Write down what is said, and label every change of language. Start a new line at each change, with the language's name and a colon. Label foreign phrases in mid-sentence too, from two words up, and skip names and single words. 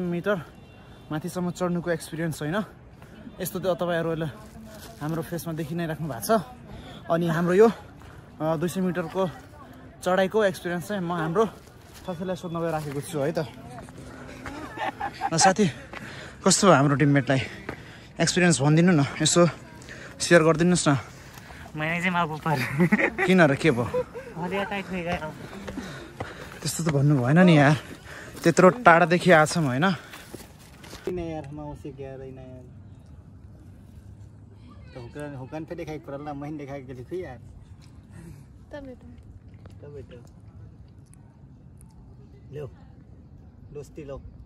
Nepali: मिटर माथिसम्म चढ्नुको एक्सपिरियन्स होइन यस्तो त तपाईँहरूले हाम्रो फेसमा देखि नै राख्नु भएको छ अनि हाम्रो यो 200 मिटरको चढाइको एक्सपिरियन्स चाहिँ म हाम्रो साथीलाई सोध्न गइराखेको छु है त साथी कस्तो हो हाम्रो टिममेटलाई एक्सपिरियन्स भनिदिनु न यसो सेयर गरिदिनुहोस् न मैले चाहिँ मागु पर्यो किन र के भयो त्यस्तो त भन्नु भएन नि यार त्यत्रो टाढादेखि आछौँ होइन
Bhojpuri: हुकन पे देखाई पड़ला महीन देखाई के लिखी यार तब लो दोस्ती लो